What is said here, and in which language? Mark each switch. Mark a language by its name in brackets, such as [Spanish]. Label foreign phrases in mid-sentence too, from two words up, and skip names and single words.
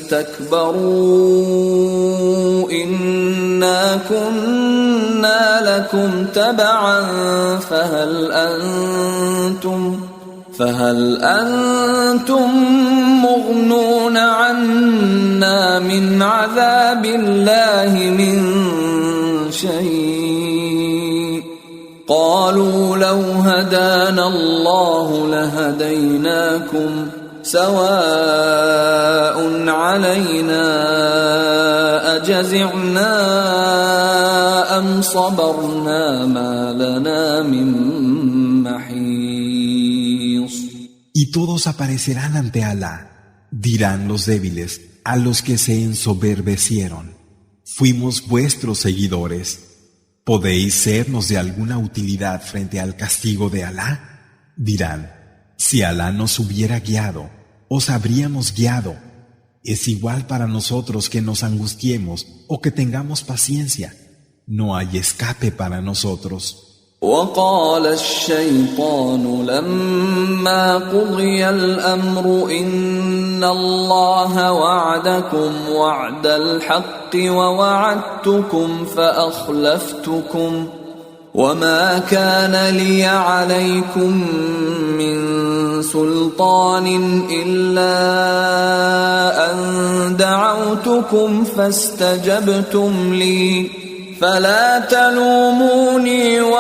[Arabic] استكبروا إنا كنا لكم تبعا فهل أنتم مغنون عنا من عذاب الله من شيء قالوا لو هدانا الله لهديناكم سواء علينا أجزعنا أم صبرنا ما لنا من محيص. [Spanish] Y todos aparecerán ante Alá. Dirán los débiles a los que se ensoberbecieron: fuimos vuestros seguidores. ¿Podéis sernos de alguna utilidad frente al castigo de Alá? Dirán: si Alá nos hubiera guiado, os habríamos guiado. Es igual para nosotros que nos angustiemos o que tengamos paciencia. No hay escape para nosotros. [Arabic] وقال الشيطان لما قضي الأمر إن الله وعدكم وعد الحق ووعدتكم فأخلفتكم وما كان لي عليكم من سلطان إلا أن دعوتكم فاستجبتم لي فلا تلوموني